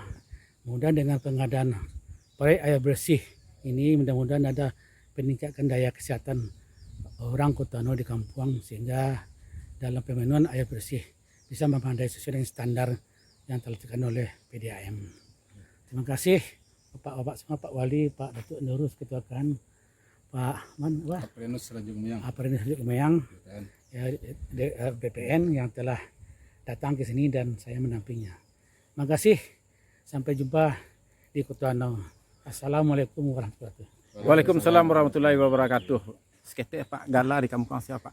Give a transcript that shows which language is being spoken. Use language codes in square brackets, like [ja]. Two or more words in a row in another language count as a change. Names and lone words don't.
[id] Mudah dengan pengadaan proyek air bersih ini mudah-mudahan ada peningkatan daya kesehatan orang Kutanau di kampung sehingga dalam pemenuhan air bersih bisa memadai sesuai dengan standar yang telah ditentukan oleh PDAM. Terima kasih Bapak-bapak semua, Pak Wali, Pak Datuk Nurus Ketuakan, Pak Aprenus Ranjung Mayang, Aprenus Ranjung Mayang, ya, BPN yang telah datang ke sini dan saya mendampinginya. Terima kasih. Sampai jumpa di Kutanau. [ar] السلام عليكم ورحمة الله وبركاته. وعليكم السلام ورحمة الله وبركاته. [id] Sekete Pak Gala di kampung siapa?